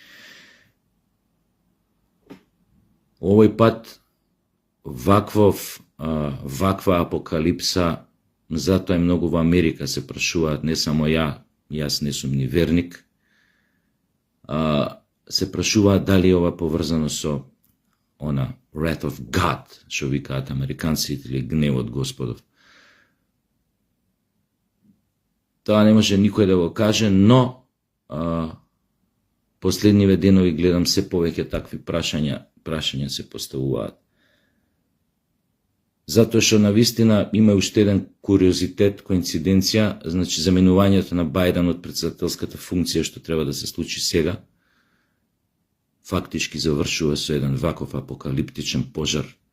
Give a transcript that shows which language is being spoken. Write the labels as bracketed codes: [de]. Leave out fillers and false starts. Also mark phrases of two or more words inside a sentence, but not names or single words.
[mk] Овој пат ваква апокалипса, затоа е многу во Америка се прашуваат, не само јас не сум ни верник, се прашуваат дали е ова поврзано со она [en] wrath of God, [mk] што викаат американците, или гневот Господов. Тоа не може никој да го каже, но последниве денови гледам се повеќе такви прашања се поставуваат. Затоа што навистина има уште еден куриозитет, коинциденција, значи заменувањето на Бајден од председателската функција што треба да се случи сега, фактички завршува со еден ваков апокалиптичен пожар.